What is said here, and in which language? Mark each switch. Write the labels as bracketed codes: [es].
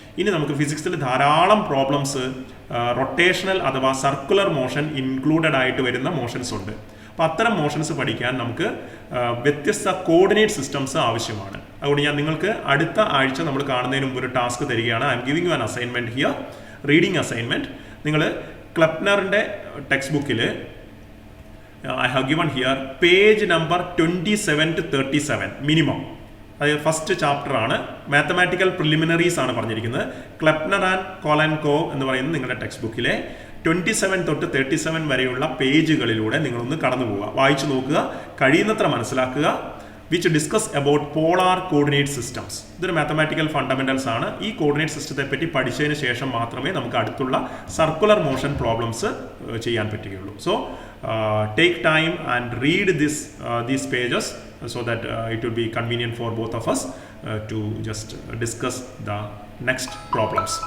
[ml] ഇനി നമുക്ക് ഫിസിക്സിൽ ധാരാളം പ്രോബ്ലംസ് റൊട്ടേഷണൽ അഥവാ സർക്കുലർ മോഷൻ ഇൻക്ലൂഡഡ് ആയിട്ട് വരുന്ന മോഷൻസ് ഉണ്ട്. അപ്പോൾ അത്തരം മോഷൻസ് പഠിക്കാൻ നമുക്ക് വ്യത്യസ്ത കോർഡിനേറ്റ് സിസ്റ്റംസ് ആവശ്യമാണ്. അതുകൊണ്ട് ഞാൻ നിങ്ങൾക്ക് അടുത്ത ആഴ്ച നമ്മൾ കാണുന്നതിന് മുമ്പ് ഒരു ടാസ്ക് തരികയാണ്. [en] I'm giving you an assignment here, reading assignment. [ml] നിങ്ങൾ ക്ലപ്നറിൻ്റെ ടെക്സ്റ്റ് ബുക്കിൽ [en] I have given here page number 27 to 37 minimum. [ml] അതായത് ഫസ്റ്റ് ചാപ്റ്റർ ആണ്, മാത്തമാറ്റിക്കൽ പ്രിലിമിനറീസ് ആണ് പറഞ്ഞിരിക്കുന്നത്. ക്ലപ്നർ ആൻഡ് കോലൻകോ എന്ന് പറയുന്നത് നിങ്ങളുടെ ടെക്സ്റ്റ് ബുക്കിലെ 27 തൊട്ട് 37 വരെയുള്ള പേജുകളിലൂടെ നിങ്ങളൊന്ന് കടന്നു പോവുക, വായിച്ചു നോക്കുക, കഴിയുന്നത്ര മനസ്സിലാക്കുക. [en] Which discuss about polar coordinate systems. [ml] ഇതൊരു മാത്തമാറ്റിക്കൽ ഫണ്ടമെന്റൽസ് ആണ്. ഈ കോർഡിനേറ്റ് സിസ്റ്റത്തെ പറ്റി പഠിച്ചതിന് ശേഷം മാത്രമേ നമുക്ക് അടുത്തുള്ള സർക്കുലർ മോഷൻ പ്രോബ്ലംസ് ചെയ്യാൻ പറ്റുകയുള്ളൂ. [en] So take time and read these pages so that it will be convenient for both of us to just discuss the next problems.